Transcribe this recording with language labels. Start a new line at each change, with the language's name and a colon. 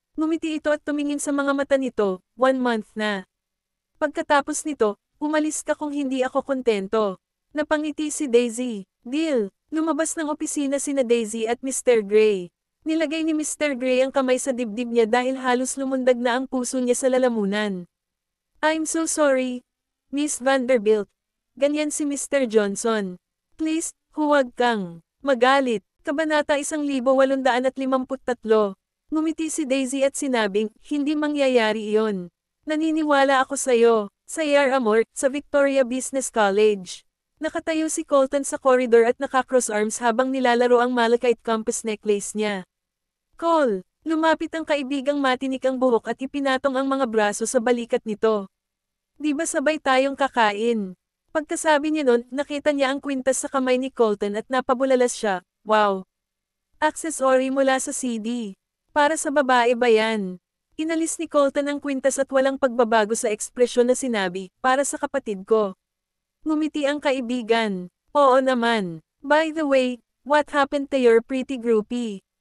Filipino: Ngumiti ito at tumingin sa mga mata nito, 1 month na. Pagkatapos nito, umalis ka kung hindi ako kontento. Napangiti si Daisy. Deal. Lumabas ng opisina sina Daisy at Mr. Gray. Nilagay ni Mr. Gray ang kamay sa dibdib niya dahil halos lumundag na ang puso niya sa lalamunan.
English: I'm so sorry, Miss Vanderbilt.
Filipino: Ganyan si Mr. Johnson. Please, huwag kang magalit. Kabanata 1853. Ngumiti si Daisy at sinabing, hindi mangyayari iyon. Naniniwala ako sa'yo, sa Yar Amor, sa Victoria Business College. Nakatayo si Colton sa corridor at nakakross arms habang nilalaro ang malachite compass necklace niya. Cole, lumapit ang kaibigang matinik ang buhok at ipinatong ang mga braso sa balikat nito. Di ba sabay tayong kakain? Pagkasabi niya nun, nakita niya ang kwintas sa kamay ni Colton at napabulalas siya. Wow! Accessory mula sa CD. Para sa babae ba yan? Inalis ni Colton ang kwintas at walang pagbabago sa ekspresyon na sinabi, para sa kapatid ko. Ngumiti ang kaibigan. Oo naman.
English: By the way, what happened to your pretty groupie?